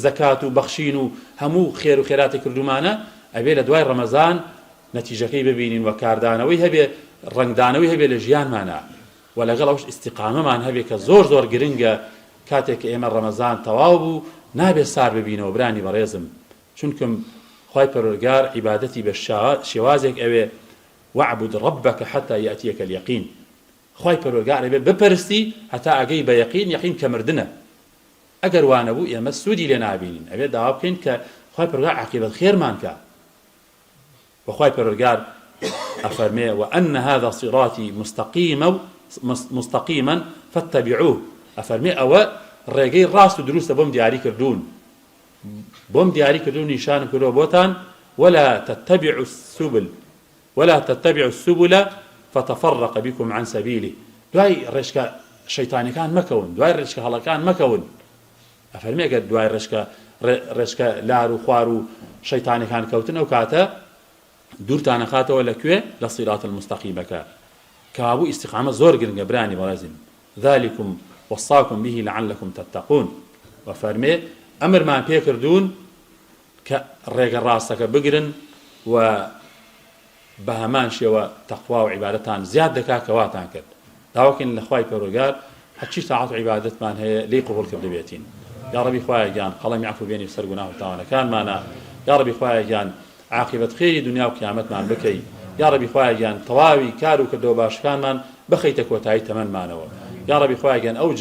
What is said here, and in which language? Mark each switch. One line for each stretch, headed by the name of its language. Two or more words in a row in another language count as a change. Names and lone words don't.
Central Kurdish: زەکات و بەخشین و هەموو خێر و خێراتی کردومانە ئەبێ لە دوای ڕەمەزان نەتیجەکەی ببینین و کاردانەوەی هەبێ ڕنگدانەوەی هەبێ لە ژیانمانە و لەگەڵ ئەوش ئیستیقامەمان هەبێ کە زۆر زۆر گرنگە کاتێک کە ئێمە ڕەمەزان تەواو بوو نابێ سار ببینەوە برانی بەڕێزم چونکەم خوای پەروەردگار عیبادەتی بە شێوازێک ئەوێ
Arabic: وەعبد ربك حتى يأتيك اليقين
Central Kurdish: خوای پەروەردگار ئەبێ بپەرستی هەتا ئەگەی بە یەقین کە مردنە ئەگەر وانە بوو ئێمە سوودی لێ نابینین ئەبێ داوا بکەین کە خوای پەروەردگار عاقبەت خێرمان کە وخوای پەروەردگار ئەفەرمێ
Arabic: وأن هذا صراطي مستقيما فاتبعوه
Central Kurdish: ئەفەرمێ ئەوە ڕێگەی ڕاست و دروستە بۆم دیاری کردوون بۆم دیاری کردوون نیشانم کردووە بۆتان
Arabic: ولا تتبعوا السبل فتفرق بكم عن سبيله
Central Kurdish: دوای ڕێشکە شەیتانیەکان مەکەون دوای ڕێشکە هەڵەکان مەکەون ئەفەرمێ ئەگەر دوای ڕێشکە لار و خوار و شەیتانیەکان کەوتن ئەو کاتە دوورتان نەخاتەوە لەکوێ لە
Arabic: صراط المستقیمەکە
Central Kurdish: کەوابوو ئیستیقامە زۆر گرنگە برانی بەڕێزم
Arabic: ذلكم وصاكم به لعلكم تتقون
Central Kurdish: وفەرمێ ئەمرمان پێکردوون کە ڕێگە ڕاستەکە بگرن و بە هەمان شێوە تەقوا و عیبادەتان زیاد دەکا کە واتان کرد داواکەین لە خوای پەروەردگار هەرچی تاعات و عیبادەتمان هەیە لێی قبوڵ کردبێتین
Arabic: یا ڕەبی
Central Kurdish: خوایە گیان قەڵەمی عەفو بێنی سەر گوناه و تاوانەکانمانە
Arabic: یا ڕەبی
Central Kurdish: خوایە گیان عاقبەت خێری دنیا و قیامەتمان بکەی
Arabic: یا ڕەبی
Central Kurdish: خوایە گیان تەواوی کار و کردەوە باشەکانمان بخەیتە کۆتایی تەمەنمانەوە
Arabic: یا ڕەبی
Central Kurdish: خوایە گیان ئەو